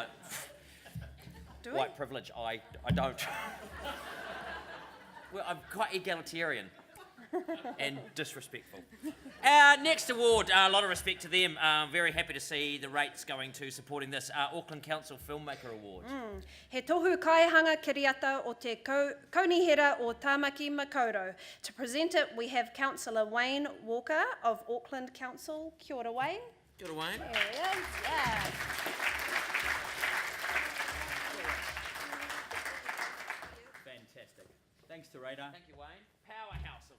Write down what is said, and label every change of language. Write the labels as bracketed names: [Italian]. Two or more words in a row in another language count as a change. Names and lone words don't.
[English] Do we? white privilege. I don't. Well, I'm quite egalitarian and disrespectful. Our next award, a lot of respect to them. Very happy to see the rates going to supporting this Auckland Council Filmmaker Award. [Māori] He tohu kaihanga kiriata o te kaunihera o Tāmaki Makaurau. [English] To present it, we have Councillor Wayne Walker of Auckland Council. [Māori] Kia ora, Wayne. Kia ora, Wayne. [English] There he is, yeah. Fantastic. Thanks, Teresa. Thank you, Wayne. Powerhouse of